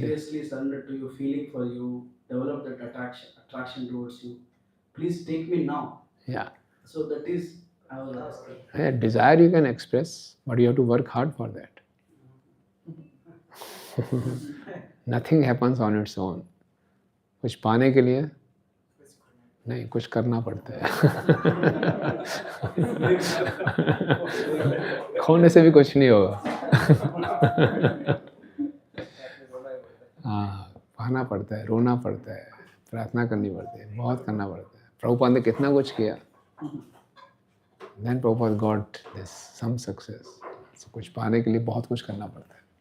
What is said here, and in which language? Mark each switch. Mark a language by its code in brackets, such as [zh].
[en] seriously surrendered to you, feeling for you, develop that attraction towards you. Please take me now. Yeah. So that is I was asking. Yeah, desire you can express, but you have to work hard for that. Nothing happens on its own. [hi] कुछ पाने के लिए नहीं, कुछ करना पड़ता है. खोने से भी कुछ नहीं होगा. हाँ, पाना पड़ता है, रोना पड़ता है, प्रार्थना करनी पड़ती है, बहुत करना पड़ता है. प्रभुपाद ने कितना कुछ किया. [en] Then Prabhupada got this some success. [hi] So कुछ पाने के लिए बहुत कुछ करना पड़ता है.